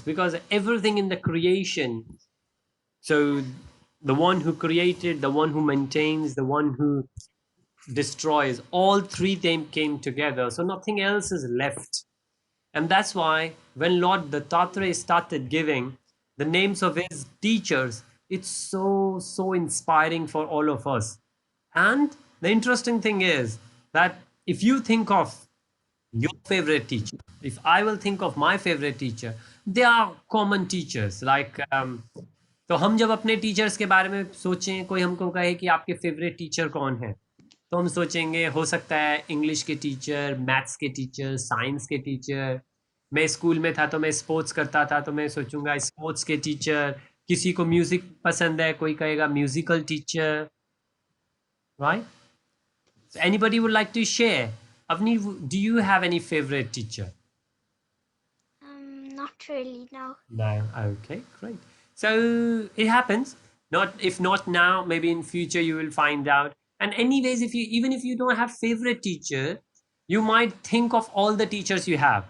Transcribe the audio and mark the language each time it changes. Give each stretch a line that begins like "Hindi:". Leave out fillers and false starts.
English: Because everything in the creation, so the one who created, the one who maintains, the one who destroys, all three them came together. So nothing else is left. And that's why when Lord Dattatreya started giving the names of his teachers, it's so inspiring for all of us. And the interesting thing is that if you think of your favorite teacher, if I will think of my favorite teacher, they are common teachers like
Hindi: तो हम जब अपने teachers के बारे में सोचें, कोई हमको कहे कि आपके फेवरेट टीचर कौन है, तो हम सोचेंगे हो सकता है इंग्लिश के टीचर, मैथ्स के टीचर, साइंस के टीचर। मैं स्कूल में था तो मैं स्पोर्ट्स करता था तो मैं सोचूंगा स्पोर्ट्स के टीचर। किसी को म्यूजिक पसंद है, कोई कहेगा musical teacher, right?
English: So anybody would like to share? Avni, do you have any favorite teacher? Not really, no. No. Okay, great. So it happens. Not if not now, maybe in future you will find out. And anyways, if you even if you don't have favorite teacher, you might think of all the teachers you have.